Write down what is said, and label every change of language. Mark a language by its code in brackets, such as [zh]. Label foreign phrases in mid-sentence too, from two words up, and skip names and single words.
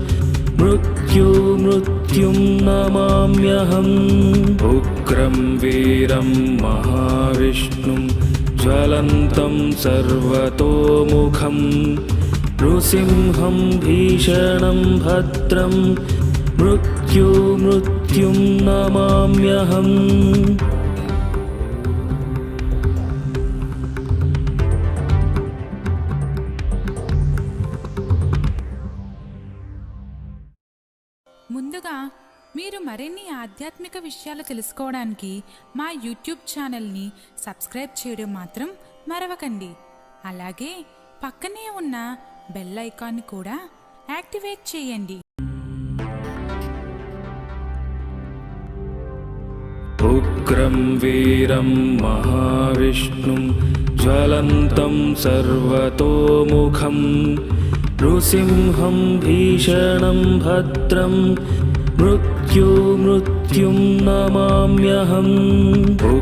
[sa] मृत्युं नमाम्यहम् उग्रं वीरं महाविष्णुं ज्वलन्तं सर्वतोमुखं नृसिंहं भीषणं भद्रं मृत्युं नमाम्यहम् [te] ముందుగా మీరు మరిన్ని ఆధ్యాత్మిక విషయాలు తెలుసుకోవడానికి మా యూట్యూబ్ ఛానల్ని సబ్స్క్రైబ్ చేయడం మాత్రం మరవకండి. అలాగే పక్కనే ఉన్న [en] bell icon [te] కూడా యాక్టివేట్ చేయండి. [sa] उग्रं वीरं महाविष्णुं ज्वलन्तं सर्वतोमुखं नृसिंहं भीषणं भद्रं मृत्युं नमाम्यहम्